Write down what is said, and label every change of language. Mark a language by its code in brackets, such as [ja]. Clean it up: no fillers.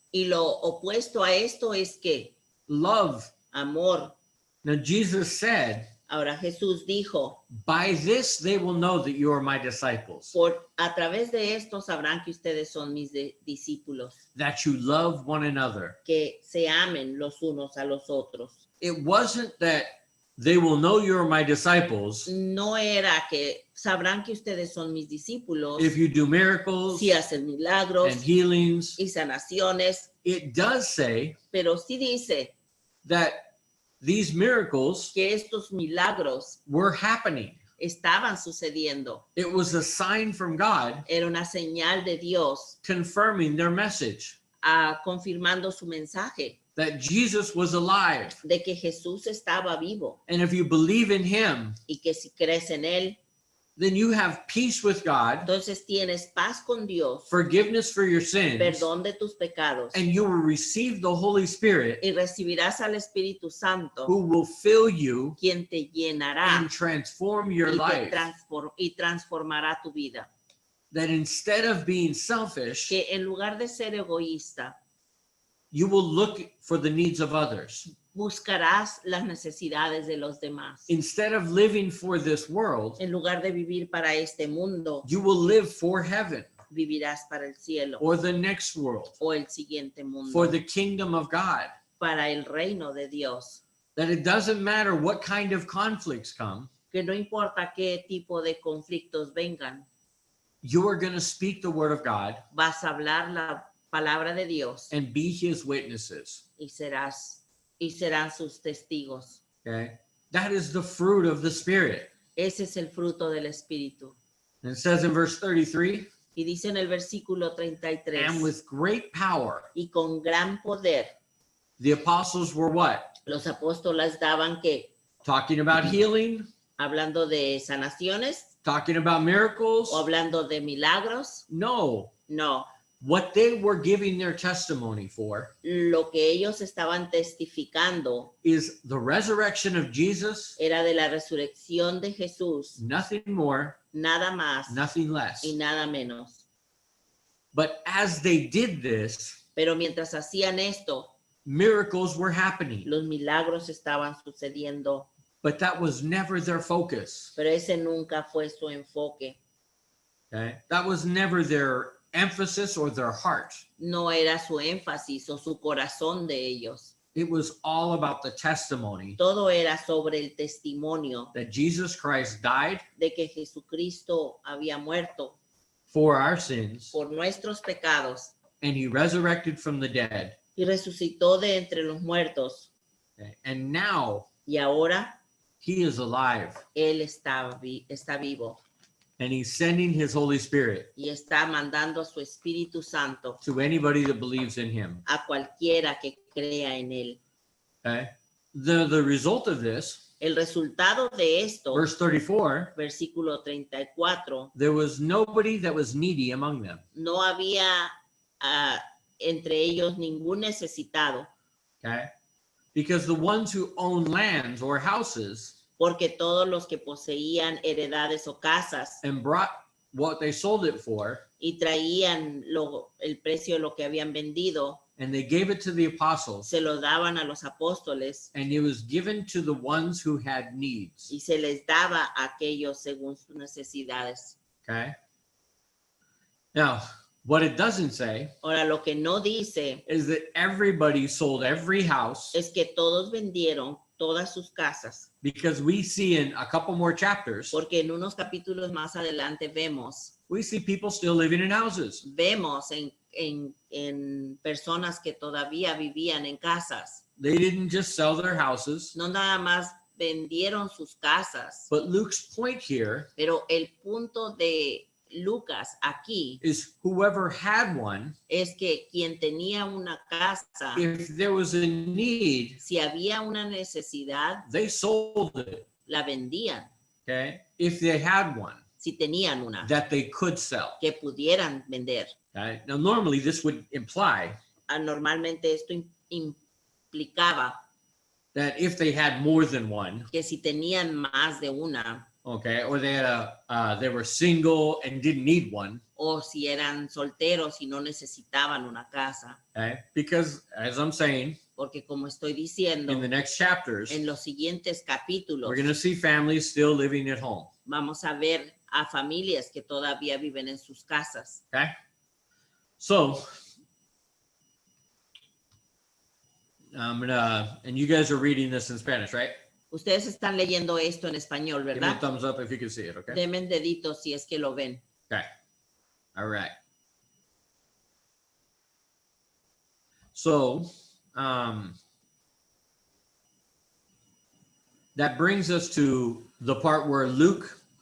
[es] Y lo opuesto a esto es que [en] Love. [es] amor. [en] Now Jesus said, [es] Ahora Jesús dijo, [en] by this they will know that you are my disciples, [es] a través de esto sabrán que ustedes son mis discípulos, [en] that you love one another. [es] que se amen los unos a los otros. [en] It wasn't that they will know you're my disciples [es] No era que sabrán que ustedes son mis discípulos [en] if you do miracles [es] si hacen milagros [en] and healings. [es] y sanaciones, [en] It does say [es] pero sí dice [en] that these miracles [es] que estos milagros [en] were happening. [es] estaban sucediendo. [en] It was a sign from God [es] Era una señal de Dios [en] confirming their message [es] confirmando su mensaje [en] that Jesus was alive. [es] de que Jesús estaba vivo [en] And if you believe in him, [es] y que si crees en Él, [en] then you have peace with God, [es] entonces tienes paz con Dios, [en] forgiveness for your sins, [es] perdón de tus pecados [en] and you will receive the Holy Spirit [es] y recibirás al Espíritu Santo, [en] who will fill you [es] quien te llenará [en] and transform your [es] y, [en] life. [es] transformará tu vida. [en] That instead of being selfish, [es] Que en lugar de ser egoísta, [en] you will look for the needs of others. [es] buscarás las necesidades de los demás. [en] Instead of living for this world, [es] En lugar de vivir para este mundo, [en] you will live for heaven [es] vivirás para el cielo [en] or the next world, [es] o el siguiente mundo, [en] for the kingdom of God. [es] para el reino de Dios. [en] That it doesn't matter what kind of conflicts come, [es] Que no importa qué tipo de conflictos vengan, [en] you are going to speak the word of God [es] vas a hablar la palabra de Dios [en] and be his witnesses. [es] y serán sus testigos. [en] Okay? That is the fruit of the Spirit. [es] Ese es el fruto del Espíritu. [en] And it says in verse 33, [es] Y dice en el versículo 33, [en] and with great power, [es] y con gran poder, [en] the apostles were what? [es] los apóstoles daban que, [en] Talking about healing, [es] hablando de sanaciones [en] talking about miracles. [es] o hablando de milagros. [en] No, [es] No, [en] what they were giving their testimony for [es] lo que ellos estaban testificando [en] is the resurrection of Jesus, [es] era de la resurrección de Jesús, [en] nothing more, [es] nada más [en] nothing less. [es] y nada menos. [en] But as they did this, [es] Pero mientras hacían esto, [en] miracles were happening, [es] los milagros estaban sucediendo, [en] but that was never their focus. [es] pero ese nunca fue su enfoque. [en] Okay? That was never their emphasis or their heart. [es] No era su énfasis o su corazón de ellos. [en] It was all about the testimony [es] Todo era sobre el testimonio [en] that Jesus Christ died [es] de que Jesucristo había muerto [en] for our sins [es] por nuestros pecados [en] and he resurrected from the dead. [es] y resucitó de entre los muertos. [en] Okay? And now [es] Y ahora [en] he is alive [es] Él está vivo [en] and he's sending his Holy Spirit [es] y está mandando a su Espíritu Santo [en] to anybody that believes in him. [es] a cualquiera que crea en Él. [en] Okay? The result of this, [es] El resultado de esto, [en] verse 34, [es] versículo 34, [en] there was nobody that was needy among them. [es] no había entre ellos ningún necesitado, [en] Okay? Because the ones who own lands or houses [es] porque todos los que poseían heredades o casas [en] and brought what they sold it for, [es] y traían el precio de lo que habían vendido, [en] and they gave it to the apostles, [es] se lo daban a los apóstoles [en] and it was given to the ones who had needs. [es] y se les daba a aquellos según sus necesidades. [en] Okay? Now, what it doesn't say [es] Ahora, lo que no dice [en] is that everybody sold every house, [es] es que todos vendieron todas sus casas, [en] because we see in a couple more chapters, [es] porque en unos capítulos más adelante [en] we see people still living in houses. [es] vemos en personas que todavía vivían en casas. [en] They didn't just sell their houses, [es] No nada más vendieron sus casas, [en] but Luke's point here [es] pero el punto de Lucas aquí [en] is whoever had one, [es] es que quien tenía una casa, [en] if there was a need, [es] si había una necesidad, [en] they sold it, [es] la vendían, [en] okay? If they had one [es] si tenían una [en] that they could sell. [es] que pudieran vender. [en] Okay? Now, normally this would imply [es] Normalmente esto implicaba [en] that if they had more than one, [es] que si tenían más de una, [en] okay, or they had they were single and didn't need one, [es] o si eran solteros y no necesitaban una casa, [en] okay? Because as I'm saying, [es] porque como estoy diciendo, [en] in the next chapters, [es] en los siguientes capítulos [en] we're going to see families still living at home. [es] vamos a ver a familias que todavía viven en sus casas. [en] Okay. So, and you guys are reading this in Spanish, right? [es] Ustedes están leyendo esto en español, [en] Give me a [es] ¿verdad? [en] thumbs up if you can see it, okay? [es] Denme dedito si es que lo ven. [en] Okay. All right. So, that brings us to the part where Luke,